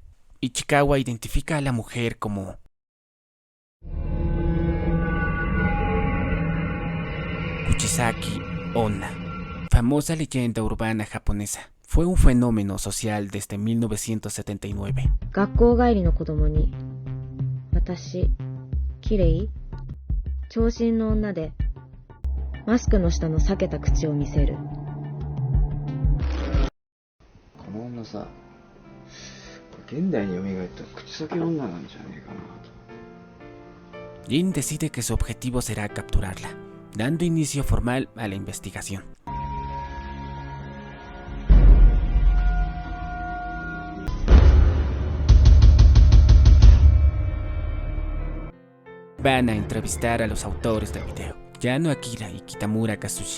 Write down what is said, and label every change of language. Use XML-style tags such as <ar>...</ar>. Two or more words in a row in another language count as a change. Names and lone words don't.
<es>Ichikawa identifica a la mujer como Kuchisaki Onna, famosa leyenda urbana japonesa. Fue un fenómeno social desde 1979.</es> <ja>学校帰りの子供に、私、綺麗？長身の女で、マスクの下の裂けた口を見せる。この女さ、現代に蘇った口裂け女なんじゃねえかなと。</ja> <es>Jin decide que su objetivo será capturarla, dando inicio formal a la investigación. Van a entrevistar a los autores del video, Yano Akira y Kitamura Kazushi.</es>